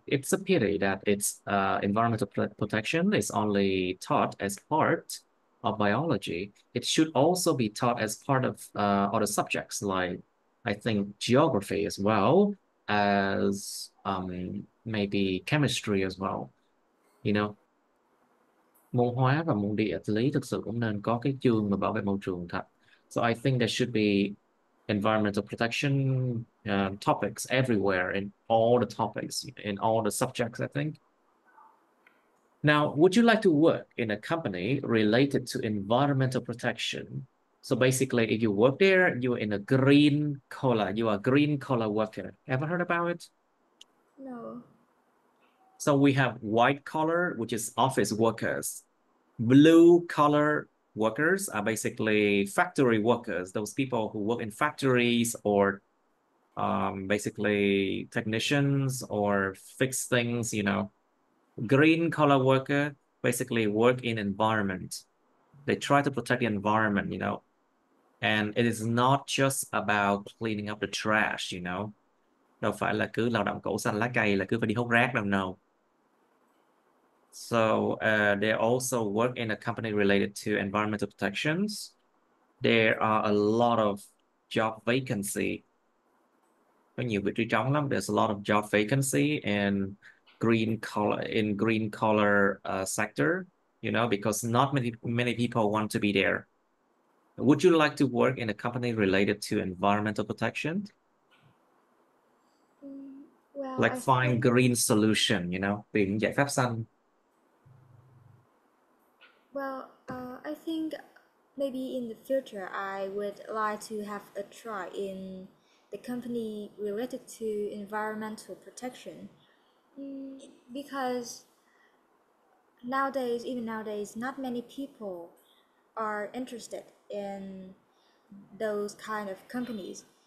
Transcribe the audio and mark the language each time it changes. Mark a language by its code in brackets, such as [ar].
[en] It's a pity that it's environmental protection is only taught as part of biology. It should also be taught as part of other subjects, like I think geography as well as maybe chemistry as well. You know, [vi] môn hóa và môn địa lý thực sự cũng nên có cái chương mà bảo vệ môi trường thật. [en] So I think there should be environmental protection topics everywhere in all the topics, in all the subjects, I think. Now, would you like to work in a company related to environmental protection? So basically, if you work there, you're in a green collar, you are a green collar worker. Ever heard about it? No. So we have white collar, which is office workers. Blue collar workers are basically factory workers, those people who work in factories or basically technicians or fix things, you know. Green collar worker basically work in environment. They try to protect the environment, you know. And it is not just about cleaning up the trash, you know. [vi] Đâu phải là cứ lao động cỏ xanh lá cây là cứ phải đi hút rác đâu, no. [en] So they also work in a company related to environmental protections. There are a lot of job vacancy. [vi] Có nhiều vị trí trống lắm. [en] There's a lot of job vacancy in green collar sector, you know, because not many people want to be there. Would you like to work in a company related to environmental protection? Well, Like I find think green solution, [vi] tìm giải pháp xanh. [en] I think maybe in the future I would like to have a try in the company related to environmental protection. Because even nowadays, not many people are interested in those kind of companies.